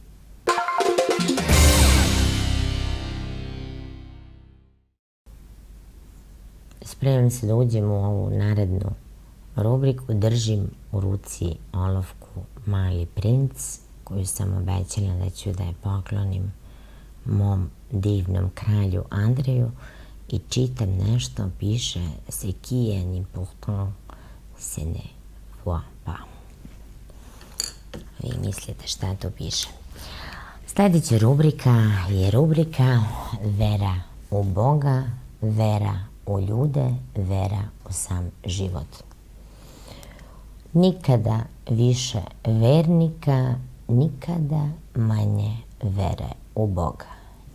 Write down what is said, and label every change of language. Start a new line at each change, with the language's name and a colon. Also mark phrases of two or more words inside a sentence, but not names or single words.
Serbian: Spremam se da uđem u ovu narednu rubriku. Držim u ruci olovku Mali princ, koju sam obećala da ću da je poklonim mom divnom kralju Andreju, i čitam nešto, piše
French: ce qui est important, ce ne voit pas.
Serbian: Vi mislite šta to piše. Sljedeća rubrika je rubrika vera u Boga, vera u ljude, vera u sam život. Nikada više vernika, nikada manje vere u Boga.